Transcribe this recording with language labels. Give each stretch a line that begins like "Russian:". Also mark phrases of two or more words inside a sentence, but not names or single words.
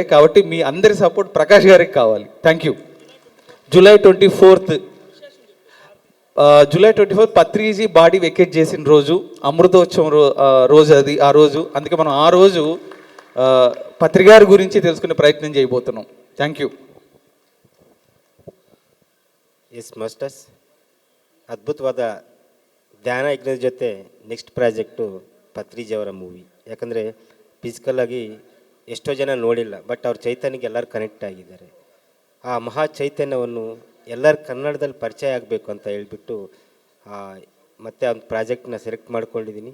Telugu: కాబట్టి మీ అందరి సపోర్ట్ ప్రకాష్ గారికి కావాలి.
English: thank you.
Telugu: జూలై 24 పత్రిజీ
English: body vacate
Telugu: చేసిన రోజు, అమృతోత్సవం రోజు అది. ఆ రోజు అందుకే మనం ఆ రోజు పత్రిగారి గురించి తెలుసుకునే ప్రయత్నం చేయబోతున్నాం.
English: thank you. yes masters,
Kannada: ಅದ್ಭುತವಾದ ಧ್ಯಾನ ಯಜ್ಞದ ಜೊತೆ
English: next project
Kannada: ಪತ್ರಿಜಿಯವರ ಮೂವಿ. ಯಾಕಂದರೆ ಫಿಸಿಕಲ್ಲಾಗಿ ಎಷ್ಟೋ ಜನ ನೋಡಿಲ್ಲ, ಬಟ್ ಅವ್ರ ಚೈತನ್ಯಕ್ಕೆ ಎಲ್ಲರೂ ಕನೆಕ್ಟ್ ಆಗಿದ್ದಾರೆ. ಆ ಮಹಾ ಚೈತನ್ಯವನ್ನು ಎಲ್ಲರೂ ಕನ್ನಡದಲ್ಲಿ ಪರಿಚಯ ಆಗಬೇಕು ಅಂತ ಹೇಳ್ಬಿಟ್ಟು ಮತ್ತೆ ಒಂದು
English: project select
Kannada: ಮಾಡ್ಕೊಂಡಿದ್ದೀನಿ.